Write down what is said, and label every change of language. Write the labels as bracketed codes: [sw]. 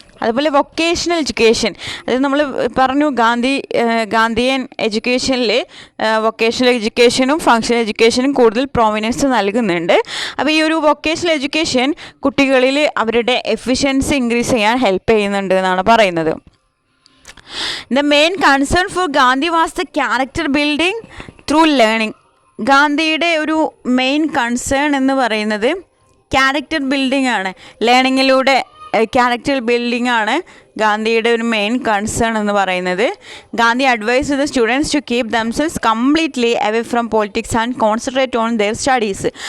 [ml] അതുപോലെ vocational education, അതായത് നമ്മൾ പറഞ്ഞു ഗാന്ധിയൻ എഡ്യൂക്കേഷനിൽ വൊക്കേഷണൽ എഡ്യൂക്കേഷനും ഫങ്ഷണൽ എഡ്യൂക്കേഷനും കൂടുതൽ പ്രോമിനൻസ് നൽകുന്നുണ്ട്. അപ്പോൾ ഈ ഒരു വൊക്കേഷണൽ എഡ്യൂക്കേഷൻ കുട്ടികളിൽ അവരുടെ എഫിഷ്യൻസി ഇൻക്രീസ് ചെയ്യാൻ ഹെൽപ്പ് ചെയ്യുന്നുണ്ട് എന്നാണ് പറയുന്നത്. [en] The main concern for Gandhi was the character building through learning. [ml] ഗാന്ധിയുടെ ഒരു മെയിൻ കൺസേൺ എന്ന് പറയുന്നത് ക്യാരക്ടർ ബിൽഡിംഗ് ആണ്. ലേണിങ്ങിലൂടെ ക്യാരക്ടർ ബിൽഡിംഗ് ആണ് ഗാന്ധിയുടെ ഒരു മെയിൻ കൺസേൺ എന്ന് പറയുന്നത്. [en] Gandhi advise the students to keep themselves completely away from politics and concentrate on their studies.